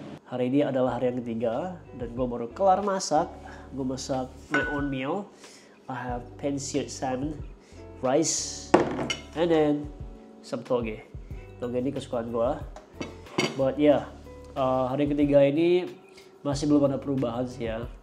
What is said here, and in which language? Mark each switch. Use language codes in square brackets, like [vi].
[id] Hari ini adalah hari yang ketiga dan gue baru kelar masak. Gue masak [en] my own meal. I have pan-seared salmon, rice, and then some toge. [id] Toge ini kesukaan gue. [en] But yeah, [id] hari ketiga ini masih belum ada perubahan sih ya.